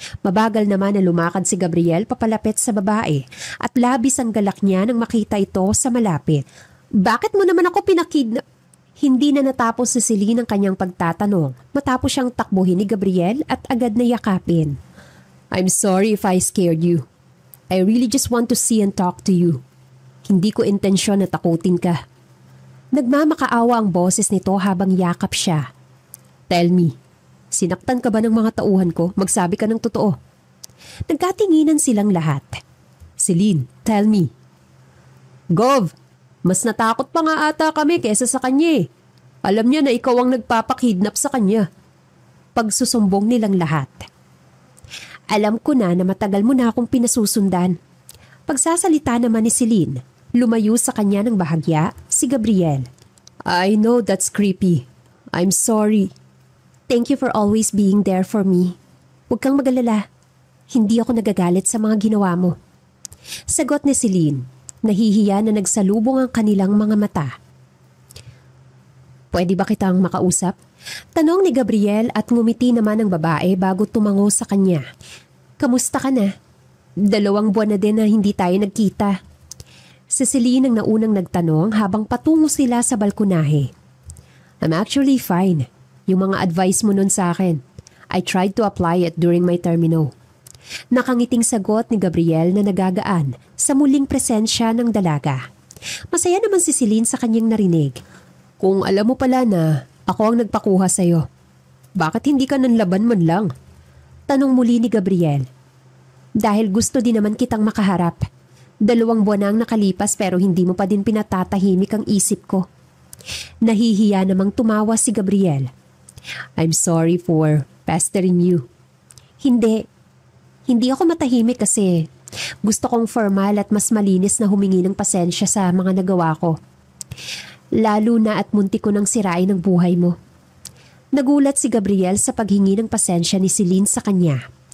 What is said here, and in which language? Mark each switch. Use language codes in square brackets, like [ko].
[tl] Mabagal naman na lumakad si Gabriel papalapit sa babae at labis ang galak niya nang makita ito sa malapit. Bakit mo naman ako pinakidnap? Hindi na natapos si Celine ang kanyang pagtatanong matapos siyang takbuhin ni Gabriel at agad na yakapin. [en] I'm sorry if I scared you. I really just want to see and talk to you. [tl] Hindi ko intensyon na takutin ka. Nagmamakaawa ang boses nito habang yakap siya. [en] Tell me, [tl] sinaktan ka ba ng mga tauhan ko? Magsabi ka ng totoo. Nagkatinginan silang lahat. Celine, [en] tell me. [tl] Gov, mas natakot pa nga ata kami kesa sa kanya eh. Alam niya na ikaw ang nagpapakidnap sa kanya. Pagsusumbong nilang lahat. Alam ko na matagal mo na akong pinasusundan. Pagsasalita naman ni Celine, lumayo sa kanya ng bahagya si Gabriel. [en] I know that's creepy. I'm sorry. Thank you for always being there for me. [tl] Huwag kang mag-alala. Hindi ako nagagalit sa mga ginawa mo. Sagot ni Celine, nahihiya na nagsalubong ang kanilang mga mata. Pwede ba kitang makausap? Tanong ni Gabriel at ngumiti naman ang babae bago tumango sa kanya. Kamusta ka na? 2 buwan na din na hindi tayo nagkita. Si Celine ang naunang nagtanong habang patungo sila sa balkonahe. [en] I'm actually fine. [tl] Yung mga advice mo nun sa akin, [en] I tried to apply it during my termino. [tl] Nakangiting sagot ni Gabriel na nagagaan sa muling presensya ng dalaga. Masaya naman si Celine sa kanyang narinig. Kung alam mo pala na ako ang nagpakuha sa'yo, bakit hindi ka nanlaban man lang? Tanong muli ni Gabriel. Dahil gusto din naman kitang makaharap. 2 buwan na ang nakalipas pero hindi mo pa din pinatatahimik ang isip ko. Nahihiya namang tumawa si Gabriel. [en] I'm sorry for pestering you. [tl] Hindi ako matahimik kasi gusto kong formal at mas malinis na humingi ng pasensya sa mga nagawa ko. Lalo na at munti ko nang sirain ang buhay mo. Nagulat si Gabriel sa paghingi ng pasensya ni Celine sa kanya.